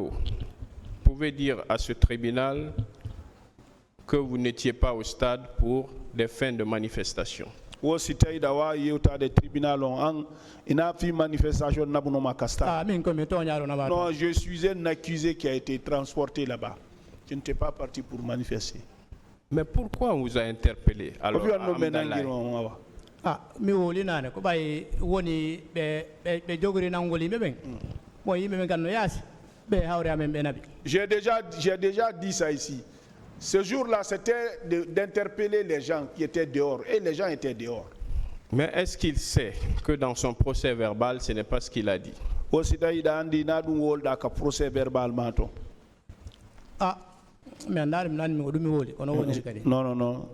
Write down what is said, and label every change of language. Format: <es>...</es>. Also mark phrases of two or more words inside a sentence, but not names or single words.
<fr>Monsieur Diallo, pouvez dire à ce tribunal que vous n'étiez pas au stade pour des fins de manifestation. Non, je suis un accusé qui a été transporté là-bas. Je n'étais pas parti pour manifester. Mais pourquoi on vous a interpellé alors à Amdalaï?</fr> <ff>mi woli nane ko bay woni be jogori nangoli meben mo yimbe ganno yasi be hawre amen be nabi.</ff> <fr>J'ai déjà dit ça ici. Ce jour-là, c'était d'interpeller les gens qui étaient dehors. Et les gens étaient dehors. Mais est-ce qu'il sait que dans son procès verbal, ce n'est pas ce qu'il a dit? Non.</fr>